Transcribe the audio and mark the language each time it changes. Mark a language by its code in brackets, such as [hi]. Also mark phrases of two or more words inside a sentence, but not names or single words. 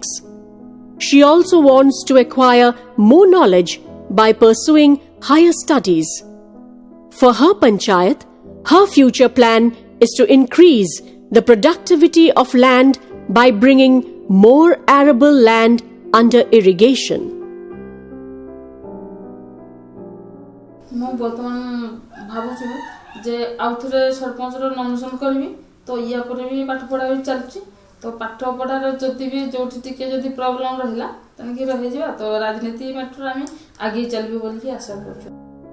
[en] She also wants to acquire more knowledge by pursuing higher studies. For her panchayat, her future plan is to increase the productivity of land by bringing more arable land under irrigation. [or] ମୁଁ ବର୍ତ୍ତମାନ ଭାବୁଛି ଯେ ଆଉଥରେ ସରପଞ୍ଚର ନମିନେସନ୍ କରିବି ତ ୟା ପରେ ବି ପାଠ ପଢ଼ା ବି ଚାଲିଛି ତ ପାଠ ପଢ଼ାର ଯଦି ବି ଯୋଉଠି ଟିକେ ଯଦି ପ୍ରୋବ୍ଲେମ୍ ରହିଲା ତେଣିକି ରହିଯିବା ତ ରାଜନୀତି ମାଟର ଆମେ ଆଗେଇ ଚାଲିବୁ ବୋଲି ଆଶା କରୁଛୁ।